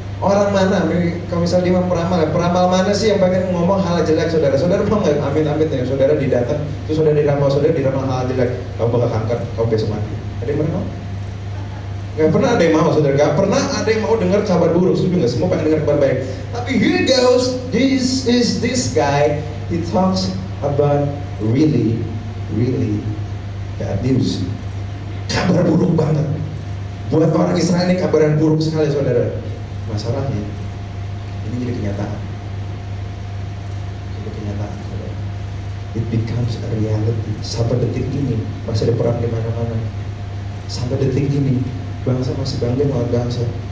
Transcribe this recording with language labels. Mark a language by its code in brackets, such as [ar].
[id] Orang mana, kalau misalnya dia peramal mana sih yang pengen ngomong hal jelek saudara? Saudara mau nggak? Amit-amit ya, saudara didatang, terus saudara diramal hal jelek, kamu bakal kanker, kamu besok mati. Ada yang mau? Gak pernah ada yang mau saudara, gak pernah ada yang mau dengar kabar buruk, setuju nggak? Semua pengen dengar kabar baik. [en] Tapi here goes, this guy, he talks about really bad news. [id] Kabar buruk banget. Buat orang Israel ini kabar buruk sekali saudara. Masalahnya ini jadi kenyataan. Jadi kenyataan saudara. [en] It becomes a reality. [id] Sampai detik ini masih ada perang di mana-mana. Sampai detik ini bangsa masih bangkit melawan bangsa.